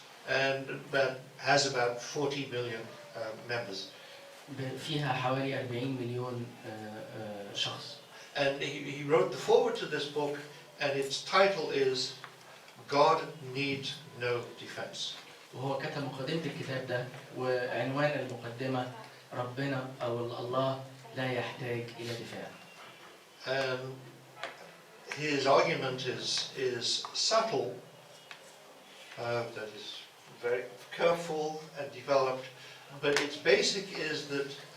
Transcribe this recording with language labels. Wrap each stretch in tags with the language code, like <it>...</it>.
<en>And has about 40 million members.</en> <ar>فيها حوالي 40 مليون شخص.</ar> <en>And he wrote the foreword to this book, and its title is God Needs No Defense.</en> <ar>وهو كتب مقدمة الكتاب ده وعنوان المقدمة ربنا أو الله لا يحتاج إلى دفاع.</ar> <en>His argument is subtle, that is very careful and developed, but its basic is that</en>